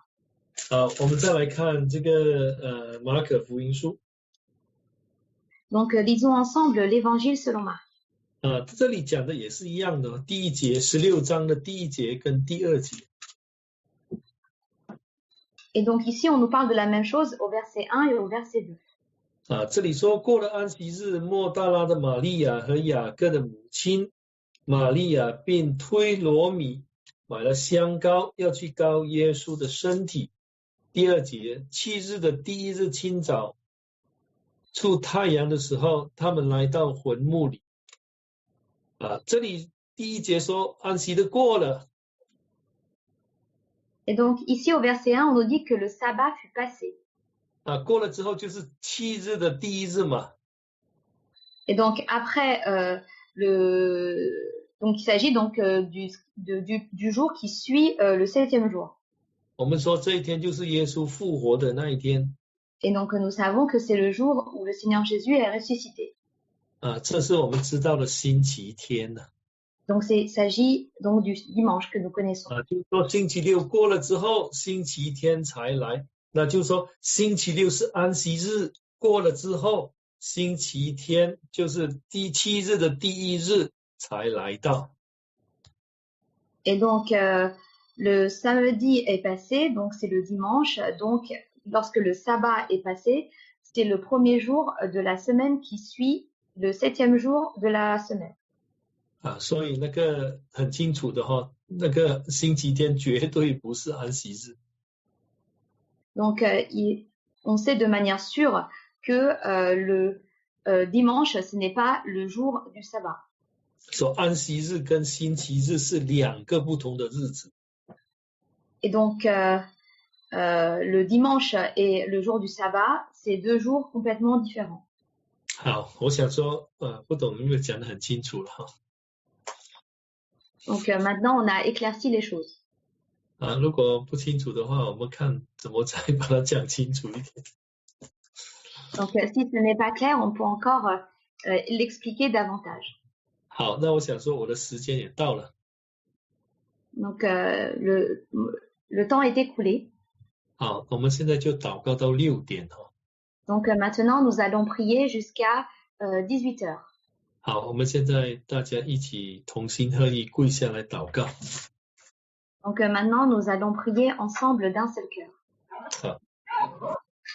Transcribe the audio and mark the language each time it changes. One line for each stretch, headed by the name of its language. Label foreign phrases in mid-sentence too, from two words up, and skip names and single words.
Chinese: 好，我们再来看这个马可福音书。
French: Donc, lisons ensemble l'évangile selon Marc.
Chinese: 这里讲的也是一样的，第一节16章的第一节跟第二节。
French: Et donc ici, on nous parle de la même chose au verset 1 et au verset 2.
Chinese: 这里说过了安息日，莫大拉的玛利亚和雅各的母亲玛利亚并推罗米买了香膏，要去膏耶稣的身体。第二节，7日的第一日清早，出太阳的时候，他们来到坟墓里。这里第一节说安息日过了。
French: Et donc ici au verset 1, on nous dit que le sabbat fut passé.
Chinese: 过了之后就是7日的第一日嘛。
French: Et donc après donc il s'agit donc du jour qui suit le 7e jour.
Chinese: 我们说这一天就是耶稣复活的那一天。
French: Et donc nous savons que c'est le jour où le Seigneur Jésus est ressuscité.
Chinese: 这是我们知道的星期天呢。
French: Donc il s'agit donc du dimanche que nous connaissons.
Chinese: 就是说星期六过了之后，星期天才来。那就是说星期六是安息日，过了之后，星期天就是第7日的第一日才来到。
French: Et donc le samedi est passé, donc c'est le dimanche. Donc lorsque le sabbat est passé, c'est le premier jour de la semaine qui suit le 7e jour de la semaine.
Chinese: 所以那个很清楚的哈，那个星期天绝对不是安息日。
French: Donc on sait de manière sûre que le dimanche, ce n'est pas le jour du sabbat.
Chinese: 说安息日跟星期日是2个不同的日子。
French: Et donc le dimanche et le jour du sabbat, c'est 2 jours complètement différents.
Chinese: 好，我想说不懂有没有讲得很清楚了哈。
French: Donc maintenant, on a éclairci les choses.
Chinese: 如果不清楚的话，我们看怎么再把它讲清楚一点。
French: Donc si ce n'est pas clair, on peut encore l'expliquer davantage.
Chinese: 好，那我想说我的时间也到了。
French: Donc le temps est écoulé.
Chinese: 好，我们现在就祷告到6点哈。
French: Donc maintenant, nous allons prier jusqu'à 18 heures.
Chinese: 好，我们现在大家一起同心合意跪下来祷告。
French: Donc maintenant, nous allons prier ensemble d'un seul cœur.
Chinese: 好。